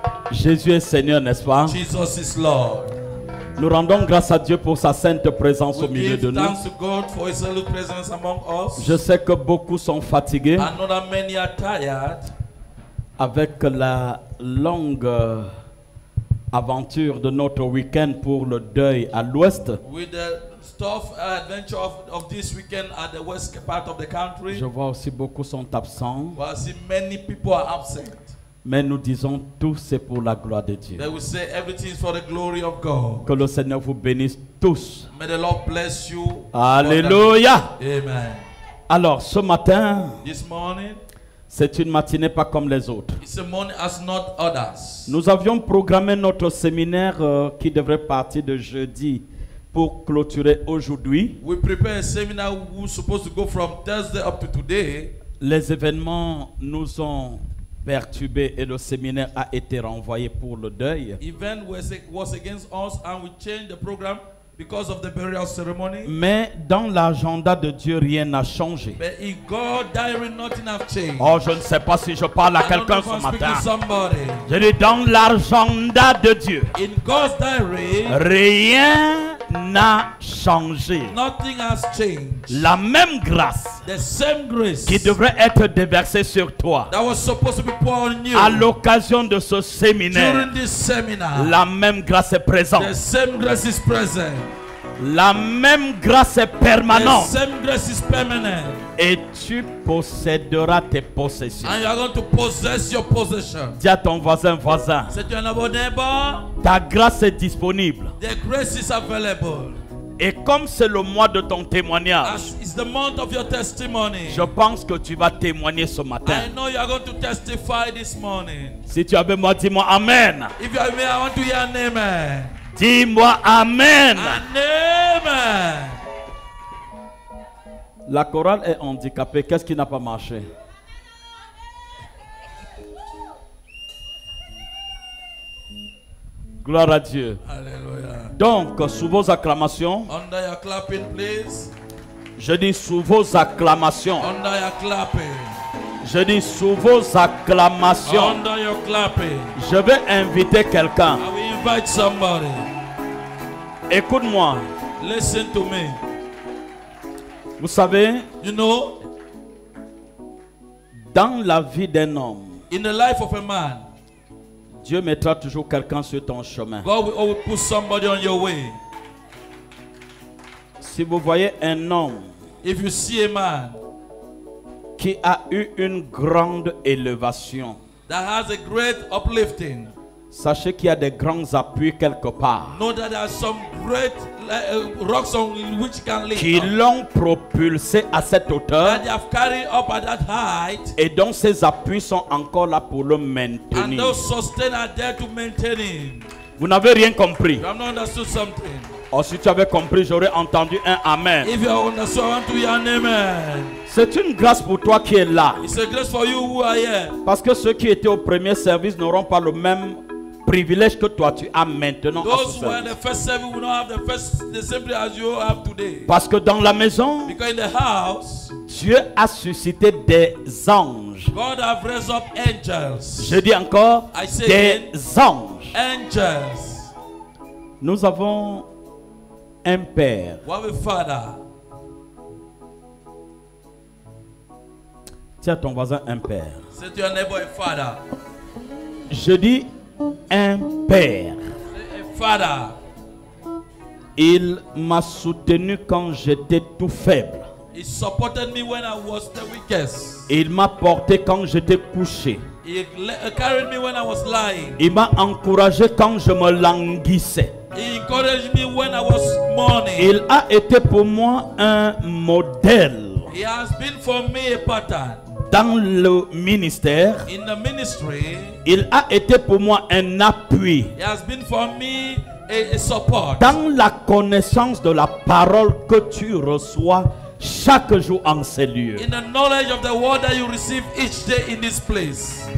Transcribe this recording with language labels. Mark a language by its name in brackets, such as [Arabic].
[French] Jésus est Seigneur, n'est-ce pas? [English] Jesus is Lord. [French] Nous rendons grâce à Dieu pour sa sainte présence au [English] We [French] milieu de [English] give [French] nous. [English] thanks to God for His holy presence among us. [French] Je sais que beaucoup sont fatigués [English] I know that many are tired [French] avec la longue aventure de notre week-end pour le deuil à l'ouest. [English] with the adventure of this weekend at the west part of the country. [French] Je vois aussi beaucoup sont absents, [English] Well, I see many people are absent. [French] mais nous disons tout c'est pour la gloire de Dieu. [English] They will say everything is for the glory of God. [French] Que le Seigneur vous bénisse tous. [English] May the Lord bless you. [French] Alléluia. [English] Amen. [French] Alors ce matin, [English] This morning, [French] c'est une matinée pas comme les autres. [English] it's a morning as not others. [French] Nous avions programmé notre séminaire qui devrait partir de jeudi pour clôturer aujourd'hui. [English] We prepare a seminar who's supposed to go from Thursday up to today. [French] Les événements nous ont perturbés et le séminaire a été renvoyé pour le deuil. [English] Event was against us and we changed the program because of the burial ceremony. [French] Mais dans l'agenda de Dieu, rien n'a changé. [English] But in God's diary, nothing has changed. [French] Oh, je ne sais pas si je parle à [English] I don't know [French] quelqu'un [English] if I'm [French] ce [English] speaking [French] matin. [English] to somebody. [French] Je dis dans l'agenda de Dieu, [English] In God's diary, [French] rien n'a changé. [English] nothing has changed. [French] La même grâce [English] The same grace [French] qui devrait être déversée sur toi [English] that was supposed to be poured on you [French] à l'occasion de ce séminaire, [English] during this seminar, [French] la même grâce est présente. [English] the same grace is present. [French] La même grâce est [English] The [French] permanente. [English] same grace is permanent. [French] Et tu posséderas tes possessions. [English] And you are going to possess your possession. [French] Dis à ton voisin, [English] Say to your neighbor, [French] ta grâce est disponible. [English] the grace is available. [French] Et comme c'est le mois de ton témoignage, [English] As it's the month of your testimony, [French] je pense que tu vas témoigner ce matin. [English] I know you are going to testify this morning. [French] Si tu avais moi, dis-moi Amen. [English] If you are me, I want to hear an amen. [French] Dis-moi Amen. [English] An amen. [French] La chorale est handicapée. Qu'est-ce qui n'a pas marché? Gloire à Dieu. [English] Hallelujah. [French] Donc, sous vos acclamations, [English] Under your clapping, please. [French] je dis sous vos acclamations, [English] Under your clapping. [French] je dis sous vos acclamations, [English] Under your clapping. [French] je vais inviter quelqu'un. [English] I will invite somebody. [French] Écoute-moi. [English] Listen to me. [French] Vous savez, [English] You know, [French] dans la vie d'un homme, [English] in the life of a man, [French] Dieu mettra toujours quelqu'un sur ton chemin. [English] God will always put somebody on your way. [French] Si vous voyez un homme [English] If you see a man [French] qui a eu une grande élévation, [English] that has a great uplifting, [French] sachez qu'il y a des grands appuis quelque part [English] know that there are some great rocks on which you can live. [French] qui l'ont propulsé à cette hauteur [English] That they have carried up at that height, [French] et dont ces appuis sont encore là pour le [English] and [French] maintenir. [English] those sustain are there to maintain him. [French] Vous n'avez rien compris. [English] You have not understood something. [French] Oh, si tu avais compris, j'aurais entendu un Amen. [English] If you have understood, I want to hear an amen. [French] C'est une grâce pour toi qui est là. [English] It's a grace for you who are here. [French] Parce que ceux qui étaient au premier service n'auront pas le même privilège que toi tu as maintenant. à [English] Those [French] ce [English] who are in [French] service. [English] the first service will not have the same place as you have today. [French] Parce que dans la maison, [English] Because in the house, [French] Dieu a suscité des anges. [English] God have raised up angels. [French] Je dis encore, [English] I say [French] des anges. [English] Angels. [French] Nous avons un père. [English] We have a father. [French] Tiens ton voisin un père. [English] Say to your neighbor, a father. [French] Je dis un père. [English] Say a father. [French] Il m'a soutenu quand j'étais tout faible. [English] He supported me when I was the weakest. [French] Il m'a porté quand j'étais couché. [English] He carried me when I was lying. [French] Il m'a encouragé quand je me languissais. [English] He encouraged me when I was mourning. [French] Il a été pour moi un modèle [English] He has been for me a pattern. [French] dans le ministère. [English] In the ministry, [French] Il a été pour moi un appui [English] he has been for me a support. [French] dans la connaissance de la parole que tu reçois chaque jour en ces lieux. [English] In the knowledge of the word that you receive each day in this place.